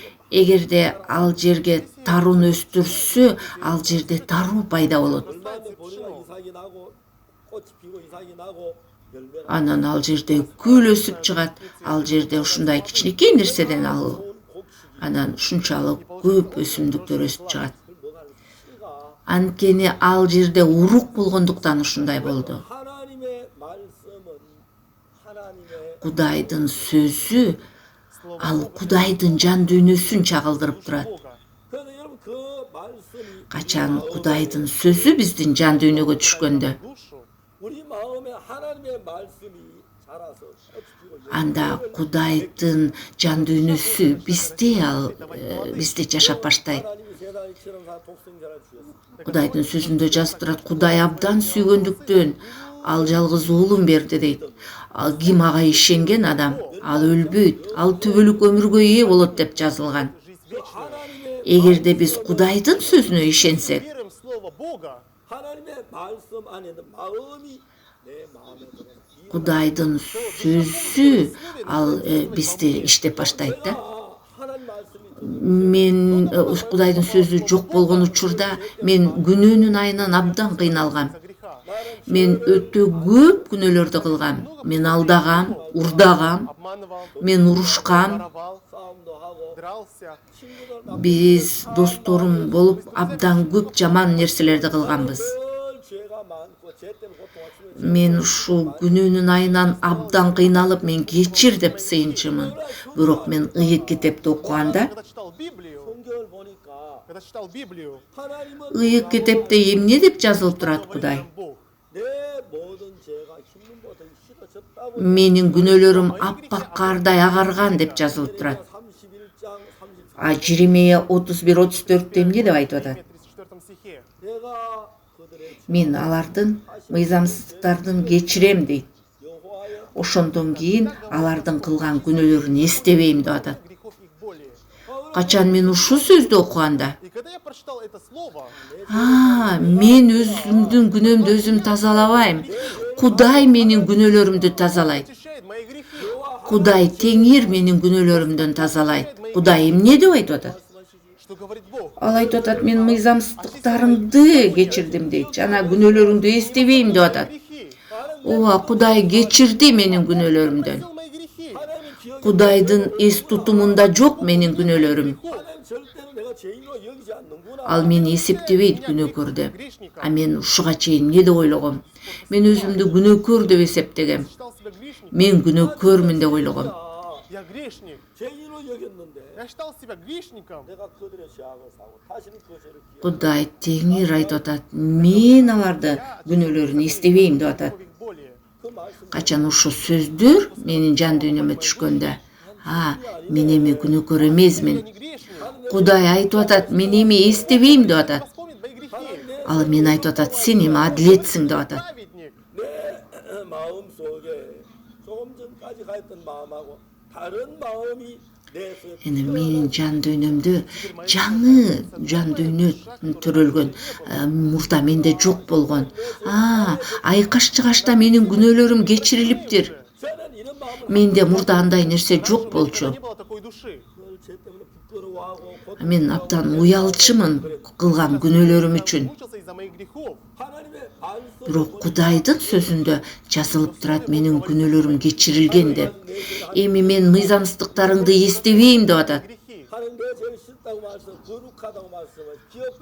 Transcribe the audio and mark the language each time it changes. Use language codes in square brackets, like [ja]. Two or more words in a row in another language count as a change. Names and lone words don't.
[ky] Эгерде ал жерге тарууну өстүрсө, ал жерде таруу пайда болот. [ko] 얼마나 보리가 이삭이 나고 꽃이 피고 이삭이 나고 열매가 [ky] Анан ал жерде гүл өсүп чыгат. Ал жерде ушундай кичинекей нерседен ал [ko] 곡식이 [ky] анан ушунчалык көп өсүмдүктөр өсүп чыгат. [ko] 그 뭐가 씨가 [ky] Анткени ал жерде урук болгондуктан ушундай болду. [ko] 하나님의 말씀은 하나님의 [ky] Кудайдын сөзү ал Кудайдын жан дүйнөсүн чагылдырып турат. [ko] 그래서 여러분 그 말씀이 [ky] Качан Кудайдын сөзү биздин жан дүйнөгө түшкөндө, [ko] 우리 마음에 하나님의 말씀이 자라서 꽃이 피고 [ky] анда Кудайдын жан дүйнөсү бизде жашап баштайт. [ko] 하나님이 세상에 치렁사 독생자를 주셨습니다. [ky] Кудайдын сөзүндө жазып турат, Кудай абдан сүйгөндүктөн ал жалгыз уулун берди дейт. Ким ага ишенген адам, ал өлбөйт, ал түбөлүк өмүргө ээ болот деп жазылган. [ko] 하나님의 [ky] Эгерде биз Кудайдын сөзүнө ишенсек, [ru] Веруем в Слово Бога, [ko] 하나님의 말씀 안에 있는 마음이 내 마음에 들어서 [ky] Кудайдын сөзү ал бизде иштеп баштайт да. [ko] 하나님 말씀이 [ky] Мен Кудайдын сөзү жок болгон учурда мен күнөөнүн айынан абдан кыйналгам. [ru] греха, [ky] Мен өтө көп күнөөлөрдү кылгам. Мен алдагам, урдагам, [ru] обманывал, [ky] мен урушкам. [ru] воровал, [ko] 싸움도 하고 [ru] дрался, [ko] 친구들 [ky] Биз досторум болуп абдан көп жаман нерселерди кылганбыз. [ko] 늘 죄가 많고 죄 때문에 고통을 치는 [ky] Мен ушул күнөөнүн айынан абдан кыйналып, мен кечир деп сыйынчымын. Бирок мен ыйык китепти окуганда, [ru] когда читал Библию, [ko] 성경을 보니까 [ru] когда читал Библию, [ko] 하나님은 [ky] ыйык китепте эмне деп жазылып турат Кудай? [ru] Бог, [ko] 내 모든 죄가 흰눈보다 씻어졌다고 [ky] Менин күнөөлөрүм аппак кардай агарган деп жазылып турат. [ko] 31장 34 [ky] Жеремия 31-34 эмне деп айтып атат? [ru] 34 стихе. [ko] 내가 그들의 [ky] Мен алардын мыйзамсыздыктарын кечирем дейт. [ko] 여호와여 [ky] Ошондон кийин алардын кылган күнөөлөрүн эстебейм деп атат. [ru] Грехов их более. [ky] Качан мен ушул сөздү окуганда, [ru] И когда я прочитал это слово, [ky] мен өзүмдүн күнөөмдү өзүм тазалабайм. Кудай менин күнөөлөрүмдү тазалайт. [ru] очищает мои грехи. [ky] Кудай теңир менин күнөөлөрүмдөн тазалайт. Кудай эмне деп айтып атат? [ru] Что говорит Бог? [ky] Ал айтып атат, мен мыйзамсыздыктарыңды кечирдим дейт. Жана күнөөлөрүңдү эстебейм деп атат. [ru] Грехи. [ky] Ооба, Кудай кечирди менин күнөөлөрүмдөн. [ru] Видел мои грехи. [ko] 하나님은 기억이 [ky] Кудайдын эс тутумунда жок менин күнөөлөрүм. [ko] 하나님 절대로 내가 죄인으로 여기지 않는구나. [ky] Ал мени эсептебейт күнөөкөр деп. А мен ушуга чейин эмне деп ойлогом? Мен өзүмдү күнөөкөр деп эсептегем. [ru] Считал себя грешником. [ky] Мен күнөөкөрмүн деп ойлогом. [ru] Я грешник. [ko] 죄인으로 여겼는데 [ru] Я считал себя грешником. [ko] 내가 그들의 죄악을 사고 다시는 그 죄를 기억. [ky] Кудай теңир айтып атат, мен аларды күнөөлөрүн эстебейм деп атат. [ru] Грехов их более. [ko] 그 말씀 [ky] Качан ушул сөздөр менин жан дүйнөмө түшкөндө, мен эми күнөөкөр эмесмин. [ru] Я не грешник. [ky] Кудай айтып атат, мен эми эстебейм деп атат. [ru] Вспомнит мои грехи. [ky] Ал мен айтып атат, сен эми адилетсиң деп атат. [ru] Праведник. [ko] 내 마음 속에 조금 전까지 가있던 마음하고 다른 마음이 내 속에 [ky] Эми менин жан дүйнөмдө жаңы жан дүйнө төрөлгөн, мурда менде жок болгон. Айкаш чыгашта менин күнөөлөрүм кечирилиптир. [ko] 저는 이런 마음을 [ky] Менде мурда андай нерсе жок болчу. [ru] Не было такой души. [ko] 그걸 죄 때문에 부끄러워하고 [ky] Мен абдан уялчымын кылган күнөөлөрүм үчүн. [ru] Мучился из-за моих грехов. [ko] 하나님의 말씀 [ky] Бирок Кудайдын сөзүндө жазылып турат, менин күнөөлөрүм кечирилген деп. Эми мен мыйзамсыздыктарыңды эстебейм деп атат. [ru] Грехи. [ko] 하나님 내 죄를 싫다고 말씀 거룩하다고 말씀을 기억하고